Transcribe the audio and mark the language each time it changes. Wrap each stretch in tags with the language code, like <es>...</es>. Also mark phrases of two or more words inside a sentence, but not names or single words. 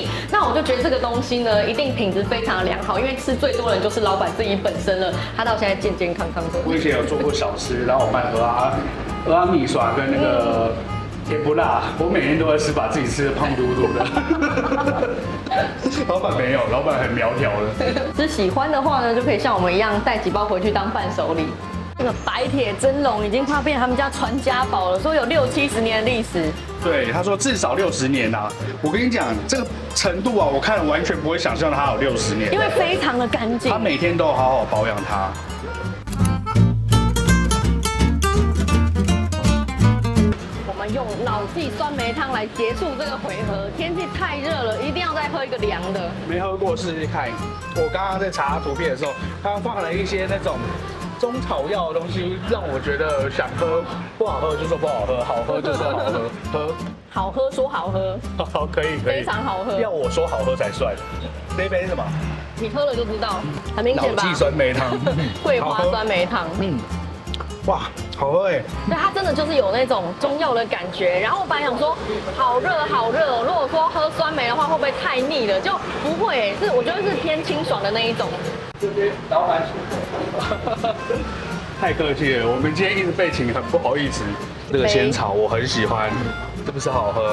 <zh>那我就覺得這個東西呢，一定品質非常的良好，因為吃最多人就是老闆自己本身了。他到現在健健康康的。我以前有做過小吃，然后我办蚵仔米耍跟那個甜不辣，我每天都會吃，把自己吃得胖嘟嘟的。老闆沒有，老闆很苗條的。只喜歡的話呢，就可以像我們一樣帶幾包回去當伴手禮。這個白鐵蒸籠已經快變成他們家傳家寶了，說有60-70年的歷史。對，他說至少60年啊！我跟你講，這個程度啊，我看完全不會想象它有60年，因為非常的乾淨。他每天都好好保養它。用老記酸梅湯來結束這個回合。天氣太熱了，一定要再喝一個涼的。沒喝過試試看。我剛剛在查圖片的時候，他放了一些那種中草藥的東西，讓我覺得想喝。不好喝就說不好喝，好喝就說好喝。喝好喝說好喝，好可以，非常好喝。要我說好喝才算。這一杯是什麼？你喝了就知道，很明顯吧？老記酸梅湯，桂花酸梅湯。哇，好喝哎！对，它真的就是有那種中藥的感覺。然後我本來想說，好熱好熱哦。如果說喝酸梅的話，會不會太膩了？就不會，是我覺得是偏清爽的那一種。這邊老闆，太客氣了，我們今天一直被請，很不好意思。這個仙草我很喜歡，是不是好喝？</zh>